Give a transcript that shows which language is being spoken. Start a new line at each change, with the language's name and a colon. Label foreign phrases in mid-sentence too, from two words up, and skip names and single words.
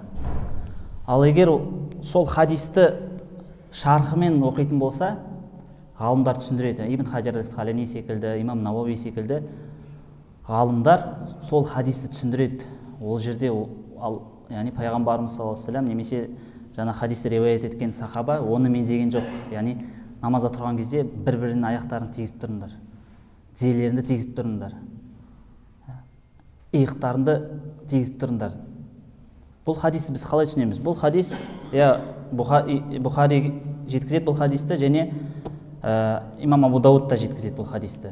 Kazakh: Ал егер сол хадисті шархымен оқитын болса, ғалымдар түсіндіреді. Ибн Хаджар ал-Асқалани секілді, имам Науави секілді ғалымдар сол хадисті түсіндіреді. Ол жерде яғни пайғамбарымыз
Arabic: صلى الله عليه وسلم
Kazakh: немесе жаңа хадисті риуаят еткен сахаба оны меңзеген жоқ. Яғни намазда тұрған кезде бір-бірінің аяқтарын тигізіп тұрыңдар, тізелеріңді тигізіп тұрыңдар, иықтарыңды тигізіп тұрыңдар. Бұл хадисті біз қалай түсінеміз? Бұл хадис, Бұхари жеткізеді бұл хадисті, және имам Абу Дауд та жеткізеді бұл хадисті.